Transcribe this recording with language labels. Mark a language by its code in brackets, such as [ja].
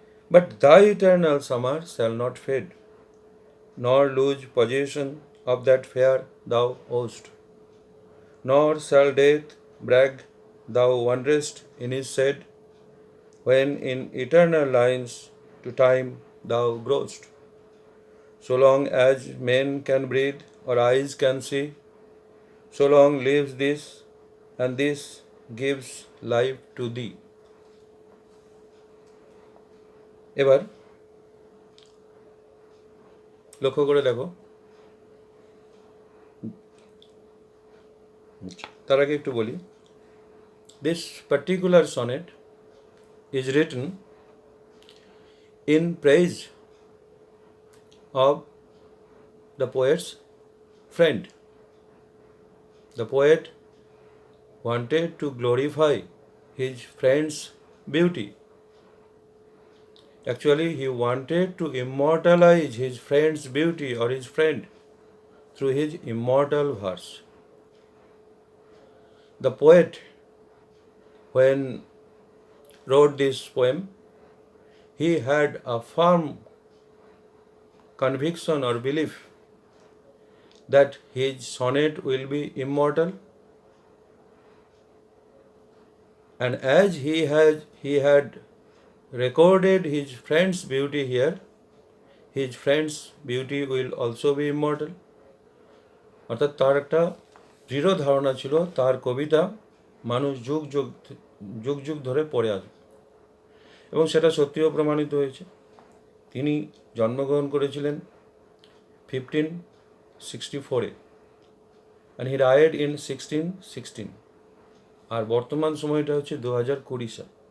[en] But thy eternal summer shall not fade, nor lose possession of that fair thou owest, nor shall death brag thou wanderest in his shade, when in eternal lines to time thou growest. So long as men can breathe or eyes can see, so long lives this, and this gives life to thee. [bn] এবার লক্ষ্য করে দেখো, তার আগে একটু বলি, [en] this particular sonnet is written in praise of the poet's friend. The poet wanted to glorify his friend's beauty. Actually, he wanted to immortalize his friend's beauty or his friend through his immortal verse. The poet, when wrote this poem, he had a firm conviction or belief that his sonnet will be immortal, and as he had recorded his friend's beauty here, his friend's beauty will also be immortal. [bn] অর্থাৎ তার একটা দৃঢ় ধারণা ছিল তার কবিতা মানুষ যুগ যুগ যুগ যুগ ধরে পড়ে আসবে, এবং সেটা সত্যিও প্রমাণিত হয়েছে। তিনি জন্মগ্রহণ করেছিলেন 1564 [en] and he died in 1616, [bn] আর বর্তমান সময়টা হচ্ছে 2020 সাল।